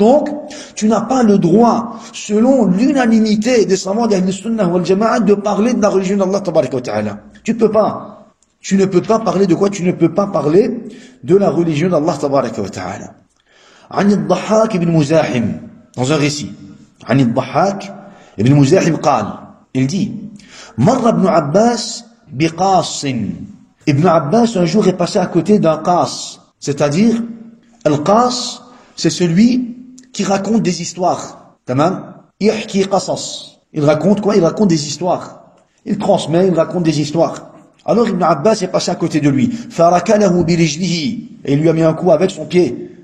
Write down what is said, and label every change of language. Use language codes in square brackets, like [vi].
[fr] Donc, tu n'as pas le droit, selon l'unanimité des savants d'Ahl Sunnah wal Jama'a, de parler de la religion d'Allah tabaraka wa ta'ala. Tu ne peux pas parler de quoi? Tu ne peux pas parler de la religion d'Allah tabaraka wa ta'ala. [ar] عن الضحاك بن مزاحم, [fr] dans un récit, [ar] عن الضحاك بن مزاحم قال, [fr] il dit, [ar] مر ابن عباس بقاص. [fr] Ibn Abbas un jour est passé à côté d'un qas, c'est-à-dire al-qas, c'est celui qui raconte des histoires. [ar] Tamam? Yahki qasas. [fr] Il raconte quoi? Il raconte des histoires. Il transmet, il raconte des histoires. Alors Ibn Abbas est passé à côté de lui. [ar] Farakalahu birijlihi, [fr] et il lui a mis un coup avec son pied.